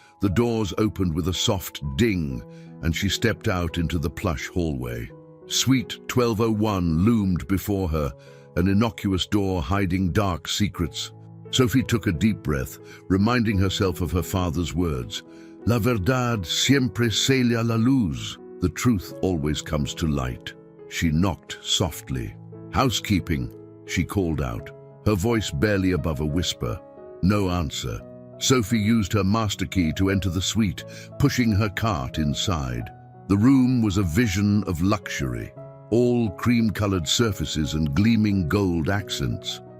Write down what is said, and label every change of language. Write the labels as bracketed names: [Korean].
[English] The doors opened with a soft ding, and she stepped out into the plush hallway. Suite 1201 loomed before her, an innocuous door hiding dark secrets. Sophie took a deep breath, reminding herself of her father's words. [Spanish] "La verdad siempre sale a la luz." [English] The truth always comes to light. She knocked softly. "Housekeeping," she called out, her voice barely above a whisper. No answer. Sophie used her master key to enter the suite, pushing her cart inside. The room was a vision of luxury, all cream-colored surfaces and gleaming gold accents.